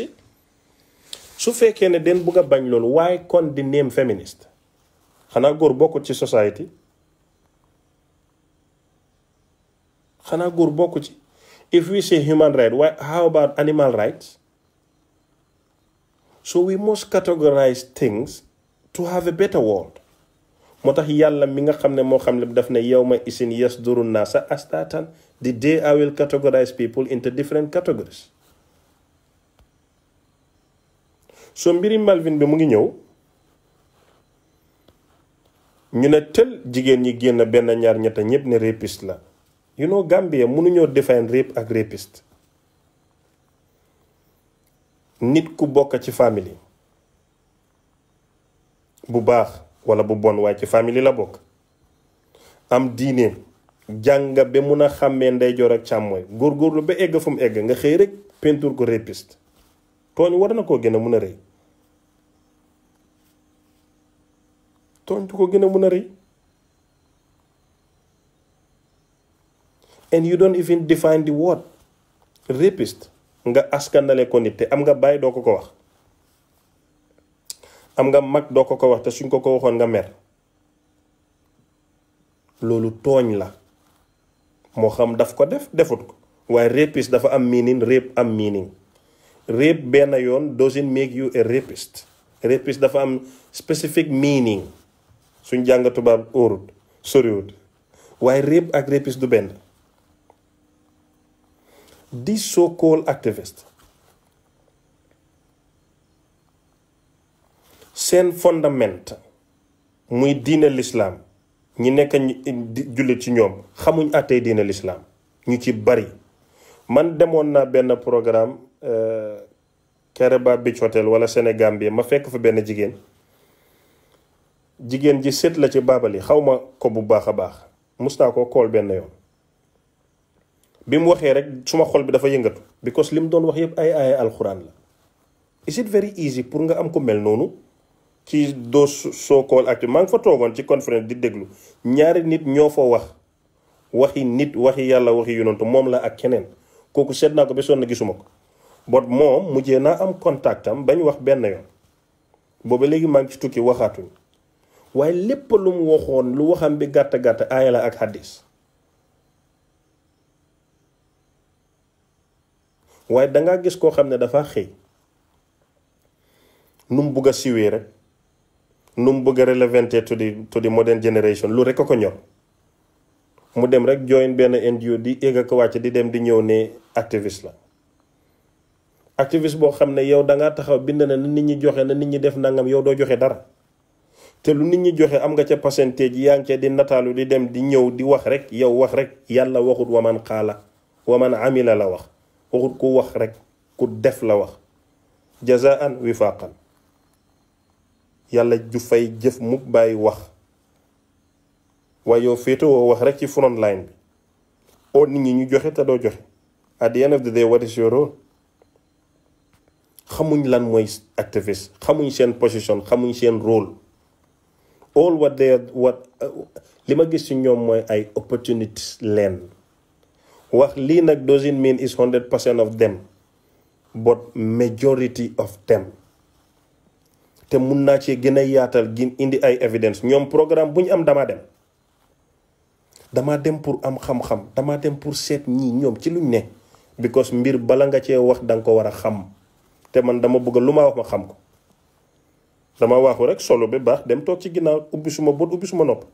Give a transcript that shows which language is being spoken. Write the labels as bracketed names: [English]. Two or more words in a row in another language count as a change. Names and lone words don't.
[Wolof] su fekkee ne den bugga bañ loolu waaye kon di [English] name feminist [Wolof] xanaa góor bokkut ci society xanaa góor bokku ci. [English] If we say human rights, how about animal rights? So we must categorize things to have a better world. [Wolof] moo tax yàlla mi nga xam ne moo xam lépp daf ne [Arabic] يومئذ يصدر الناس أشتاتا [English] the day I will categorize people into different categories. [Wolof] so mbiri Malvin bi mu ngi ñëw ñu ne tel jigéen ñi génn benn ñaar ñetta ñëpp ne rapiste la. [English] You know [Wolof] Gambia mënuñoo [English] define rape [Wolof] ak rapiste. nit ku bokk ci famille bu baax wala bu bon waaye ci famille la bokk am diine jàng ba mun a xàmmee ndeyjoor ak càmmooy góorgóorlu ba egg fu mu egg nga xëy rek peinture ko rapiste tooñ war na koo gën a mun a rëy. tooñ du ko gën a mun a rëy. [English] and you don't even define the word rapist [Wolof] nga askanale ko nit te am nga bàyyi doo ko ko wax. am nga mag doo ko ko wax te suñ ko waxoon nga mer. loolu tooñ la moo xam daf ko def defut ko waaye rapist dafa am meaning rape am meaning. [English] rape [Wolof] benn yoon [English] doesn't make you a rapist. [Wolof] rapist dafa am [English] specific meaning [Wolof] suñ jàng tubaab óorut soriwut waaye rape ak rapist du benn. [English] These so-called activists [Wolof] seen fondament muy diine l'islam ñi nekk jullit ci ñoom xamuñ àttee diine l'islam ñu ci bari. man demoon naa benn programme Kereba Beach Hotel wala Sénégambie ma fekk fa benn jigéen ji sët la ci baabali xaw ma ko bu baax a baax mus naa koo kool benn yoon. bi mu waxee rek suma xol bi dafa yëngatu because li mu doon wax yëpp ay alxuraan la. [English] is it very easy [Wolof] pour nga am ko mel noonu ci doo soo kool active maa ngi fa toogoon ci conférence di déglu ñaari nit ñoo fa wax waxi nit waxi yàlla waxi yonantu moom la ak keneen kooku seet naa ko ba sonn gisuma ko bot moom mujjee naa am contact am bañ wax benn yoon booba léegi maa ngi ci tukki waxaatuñ waaye lépp lu mu waxoon lu waxam bi gàtt gàtt aaya la ak hadis. waaye dangaa gis koo xam ne dafa xëy nu mu bugg a siwee rek nu mu bugg a relevanté [English] to the modern generation [Wolof] lu rek a ko ñor mu dem rek join benn NGO di egg ak wàcc di dem di ñëw ne activiste la. activiste boo xam ne yow dangaa taxaw bind na nit ñi joxe na nit ñi def nangam yow doo joxe dara te lu nit ñi joxe am nga ca pourcentage yaa ngi ca di nataalu di dem di ñëw di wax rek yow wax rek yàlla waxut [Arabic] ومن قال ومن عمل [Wolof] la wax. waxut ku wax rek ku def la wax [Arabic] جزاء وفاقا [Wolof] yàlla ju fay jëf mukk bàyyi wax waaye yow féetewoo wax rek ci [English] front line [Wolof] bi oo nit ñi ñu joxe te doo joxe [English] at the end of the day what is your role. [Wolof] xamuñ lan mooy activiste xamuñ seen position xamuñ seen rôle all li ma gis ci ñoom mooy ay opportunities leen wax lii nag [English] doesn't mean is 100% of them but majority of them [Wolof] te mun naa ci gën a yaatal gi indi ay evidence ñoom programme bu ñu am damaa dem pour am xam-xam damaa dem pour seet ñii ñoom ci luñ ne because mbir bala nga cee wax danga ko war a xam te man dama bëgg lu ma wax ma xam ko dama waxu rek solo bi baax dem toog ci ginnaaw ubbi suma bët ubbi suma nopp.